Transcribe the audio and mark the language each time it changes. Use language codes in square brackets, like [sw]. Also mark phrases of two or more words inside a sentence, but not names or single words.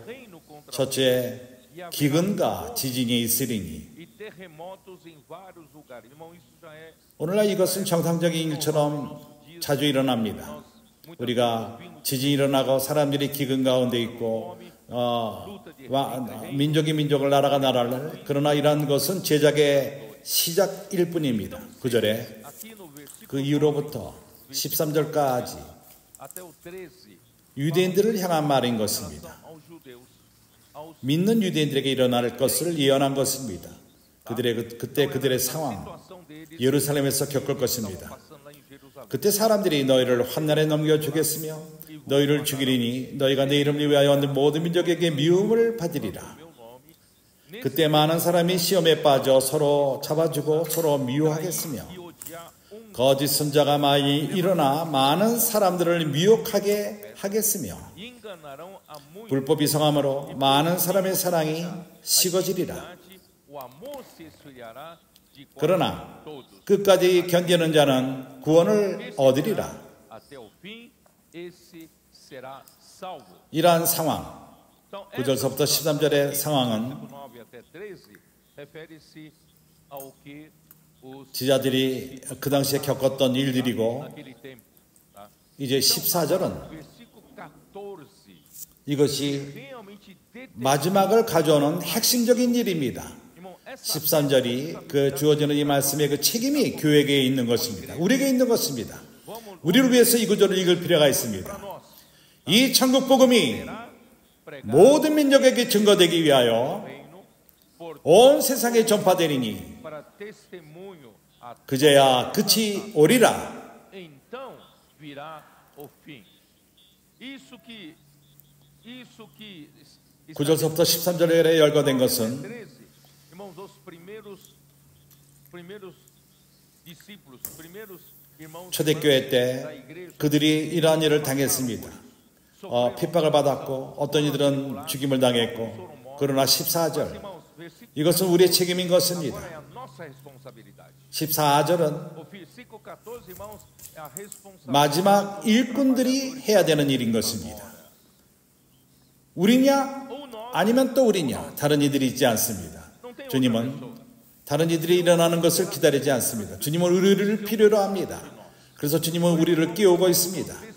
[pt] Reino contra [ko] 첫째 기근과 지진이 있으리니 [pt] e terremotos em vários lugares. Irmão, isso já é [ko] 오늘날 이것은 정상적인 일처럼 자주 일어납니다. 우리가 지진이 일어나고 사람들이 기근 가운데 있고 민족이 민족을 나라가 나라를 그러나 이러한 것은 제작의 시작일 뿐입니다. 9절에 [pt] aqui no versículo [ko] 그 이후로부터 13절까지 [pt] até o 13. [ko] 유대인들을 향한 말인 것입니다. [pt] Aos judeus, aos [ko] 믿는 유대인들에게 일어날 것을 예언한 것입니다. 그때 그들의 상황 [pt] situação deles [ko] 예루살렘에서 겪을 것입니다. [pt] passando lá em Jerusalém. [ko] 그때 사람들이 너희를 환난에 넘겨 주겠으며 너희를 죽이리니 너희가 내 이름을 위하여 얻는 모든 민족에게 미움을 받으리라. [pt] Meu nome, [ko] 그때 많은 사람이 시험에 빠져 서로 잡아주고 서로 미워하겠으며 [pt] e odiar [ko] 거짓 선자가 많이 일어나 많은 사람들을 미혹하게 하겠으며 [pt] e enganarão a muitos. [ko] 불법이 성함으로 많은 사람의 사랑이 식어지리라. [pt] O amor se esfriará de [ko] 그러나 [pt] todos. [ko] 끝까지 견디는 자는 구원을 얻으리라. [pt] Até o fim, esse será salvo. [ko] 이러한 상황 [pt] Então, [ko] 9절서부터 13절의 상황은 [pt] 9 até 13 refere-se ao que os [ko] 지자들이 그 당시에 겪었던 일들이고 [pt] naquele tempo, tá? [ko] 이제 14절은 [pt] Versículo 14 [ko] 이것이 [pt] realmente [ko] 마지막을 가져오는 핵심적인 일입니다. [pt] irmão, essa [ko] 13절이 그 주어지는 이 말씀의 그 책임이 교회에 있는 것입니다. 우리에게 있는 것입니다. [pt] vamos [ko] 우리를 위해서 이 구절을 읽을 필요가 있습니다. [pt] nós [ko] 이 천국 복음이 [pt] pregar [ko] 모든 민족에게 증거되기 위하여 [pt] o reino por [ko] 온 세상에 전파되리니 [pt] para testemunho a [ko] 그제야 끝이 오리라. [pt] então virá o fim. Isso que [ko] 9절서부터 13절에 열거된 것은 [pt] 13, irmãos, os primeiros discípulos, primeiros irmãos [ko] 초대교회 [pt] da [ko] 때 [pt] igreja [ko] 그들이 이러한 일을 당했습니다. 핍박을 받았고 어떤 이들은 죽임을 당했고 그러나 14절 [pt] irmãos, versículo [ko] 이것은 우리의 책임인 것입니다. [pt] Agora é a nossa responsabilidade. [ko] 14절은 [pt] O versículo 14, irmãos, é a responsabilidade. [ko] 마지막 일꾼들이 해야 되는 일인 것입니다. 우리냐 아니면 또 우리냐 다른 이들이 있지 않습니다. 주님은 다른 이들이 일어나는 것을 기다리지 않습니다. 주님은 우리를 필요로 합니다. 그래서 주님은 우리를 깨우고 있습니다.